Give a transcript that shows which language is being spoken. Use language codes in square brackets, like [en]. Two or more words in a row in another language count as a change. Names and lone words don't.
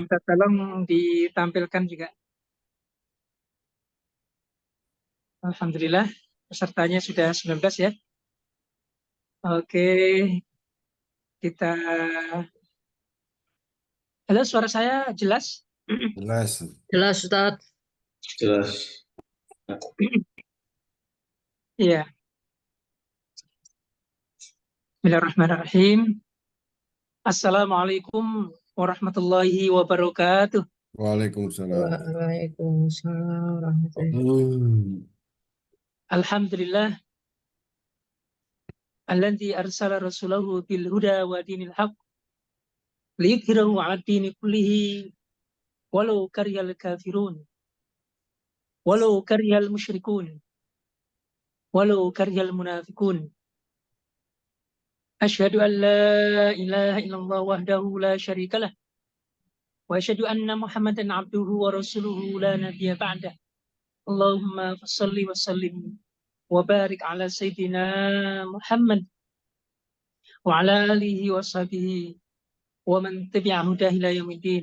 [id] minta tolong ditampilkan juga. Alhamdulillah, pesertanya sudah 19 ya. Oke, kita. Halo, suara saya jelas? Jelas. Jelas, Ustaz. jelas. Iya. [ar] بسم الله الرحمن الرحيم. السلام عليكم ورحمة الله وبركاته. وعليكم السلام. وعليكم السلام ورحمة الله. الحمد لله الذي أرسل رسوله بالهدى ودين الحق ليظهره على الدين كله ولو كره الكافرون ولو كره المشركون ولو كره المنافقون. أشهد أن لا إله إلا الله وحده لا شريك له وأشهد أن محمدا عبده ورسوله لا نبي بعده. اللهم صل وسلم وبارك على سيدنا محمد وعلى آله وصحبه ومن تبع هداه إلى يوم الدين.